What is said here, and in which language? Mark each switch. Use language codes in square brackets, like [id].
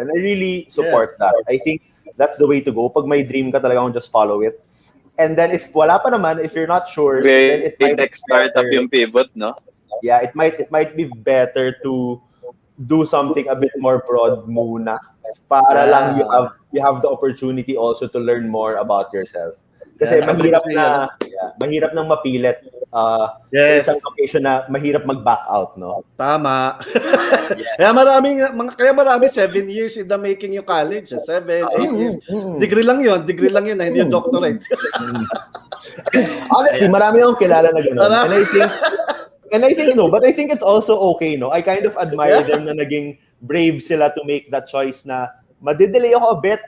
[en] And I really support that. I think that's the way to go. [tl] Pag may dream ka talagang [en] just follow it. And then if [tl] wala pa naman, [en] if you're not sure, then it might tech startup yung pivot, no? Yeah, it might be better to do something a bit more broad muna [tl] para lang [en] you have the opportunity also to learn more about yourself. [tl] Kasi mahirap nang mapilit sa isang location na mahirap mag-back out, no? Tama. Kaya marami 7 years in the making yung college. 7, 8 years. Degree lang yun na hindi yung doctorate. Honestly, marami akong kilala na gano'n. [en] And I think no, but I think it's also okay, no? I kind of admire them [tl] na naging brave sila [en] to make that choice [tl] na madidelay ako [en] a bit.